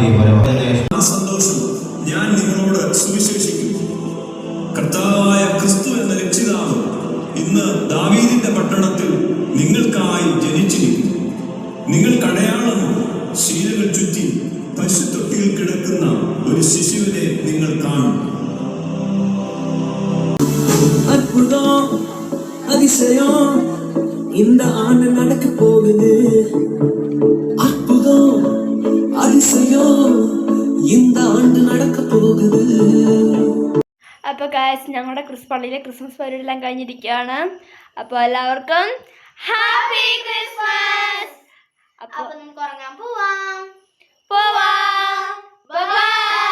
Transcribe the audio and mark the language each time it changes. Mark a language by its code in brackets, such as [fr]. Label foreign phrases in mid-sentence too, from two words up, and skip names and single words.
[ml] സന്തോഷം ഞാൻ നിങ്ങളോട് സുവിശേഷിക്കും. കർത്താവായ ക്രിസ്തു എന്ന രക്ഷിതാവ് ഇന്ന് ദാവീദിന്റെ പട്ടണത്തിൽ നിങ്ങൾക്കായി ജനിച്ചിരിക്കുന്നു. നിങ്ങൾ കടയാളം ശീലകൾ ചുറ്റി പശുത്തൊട്ടിയിൽ കിടക്കുന്ന ഒരു ശിശുവിനെ നിങ്ങൾ കാണും. [ta] அற்புதம் அதிசயம் இந்த ஆண்டு நடக்க போகுது. அற்புதம் அதிசயம் இந்த ஆண்டு நடக்க போகுது. [ml] അപ്പോൾ ഗൈസ്, ഞങ്ങളുടെ പള്ളിയിലെ ക്രിസ്മസ് പരിപാടി എല്ലാം കഴിഞ്ഞിരിക്കുകയാണ്. അപ്പോൾ എല്ലാവർക്കും [en] happy Christmas. [ml] അപ്പോൾ നമുക്ക് ഉറങ്ങാൻ പോവാം. ബൈ.